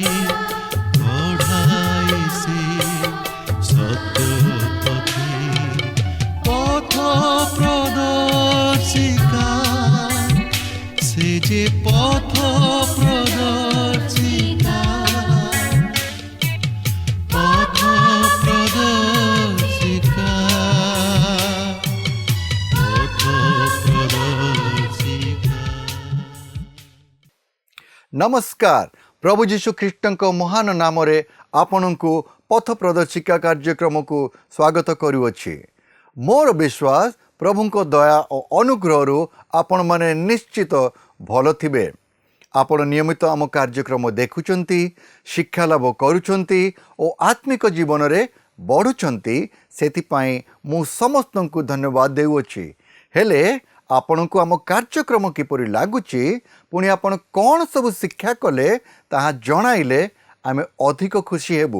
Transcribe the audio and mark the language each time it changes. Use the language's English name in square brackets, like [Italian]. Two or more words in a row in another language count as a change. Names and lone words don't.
[Odia] ପଢ଼ାଏ ସେ ସତ୍ୟ ପଥ ପ୍ରଦର୍ଶିକା ସେ ଯେ ପଥ ପ୍ରଦର୍ଶିକା ପଥ ପ୍ରଦର୍ଶିକା ପଥ ପ୍ରଦର୍ଶିକା। नमस्कार। ପ୍ରଭୁ ଯୀଶୁ ଖ୍ରୀଷ୍ଟଙ୍କ ମହାନ ନାମ ରେ ଆପଣଙ୍କୁ ପଥ ପ୍ରଦର୍ଶିକା କାର୍ଯ୍ୟକ୍ରମ କୁ ସ୍ୱାଗତ କରୁଅଛି। ମୋର ବିଶ୍ୱାସ ପ୍ରଭୁଙ୍କ ଦୟା ଓ ଅନୁଗ୍ରହ ଆପଣ ମାନେ ନିଶ୍ଚିତ ଭଲ ଥିବେ। ଆପଣ ନିୟମିତ ଆମ କାର୍ଯ୍ୟକ୍ରମ ଦେଖୁଛନ୍ତି, ଶିକ୍ଷା ଲାଭ କରୁଛନ୍ତି ଓ ଆତ୍ମିକ ଜୀବନ ରେ ବଢ଼ୁଛନ୍ତି, ସେଥିପାଇଁ ମୁଁ ସମସ୍ତଙ୍କୁ ଧନ୍ୟବାଦ ଦେଉଛି। ହେଲେ ଆପଣଙ୍କୁ ଆମ କାର୍ଯ୍ୟକ୍ରମ କିପରି ଲାଗୁଛି, ପୁଣି ଆପଣ କେଉଁ ସବୁ ଶିକ୍ଷା କଲେ ତାହା ଜଣାଇଲେ ଆମେ ଅଧିକ ଖୁସି ହେବୁ।